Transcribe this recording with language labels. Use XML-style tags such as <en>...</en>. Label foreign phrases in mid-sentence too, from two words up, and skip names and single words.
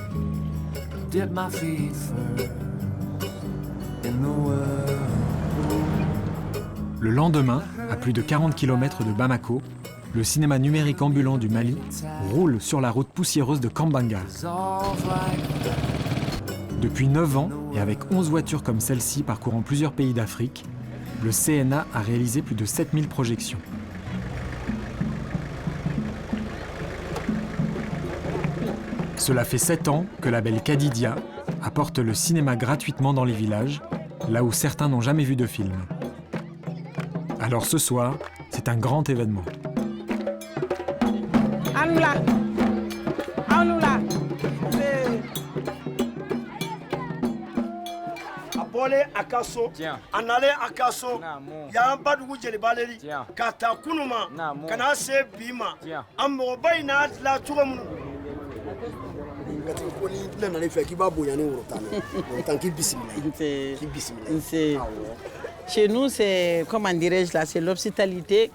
<en>Dip my feet first in the world.</en> <fr>Le lendemain, à plus de 40 km de Bamako, le cinéma numérique ambulant du Mali roule sur la route poussiéreuse de Kambanga. Depuis 9 ans, et avec 11 voitures comme celle-ci parcourant plusieurs pays d'Afrique, le CNA a réalisé plus de 7000 projections. Cela fait 7 ans que la belle Kadidia apporte le cinéma gratuitement dans les villages, là où certains n'ont jamais vu de film. Alors ce soir, c'est un grand événement.</fr> <bm>Anoula, Anoula, Abole akaso, anale akaso, yamba dugu jelibaleri, kata kunuma, kana se bima, ammo bayna la tugamu.</bm> <fr>Chez nous, c'est, comment dirais-je là, c'est l'hospitalité.</fr>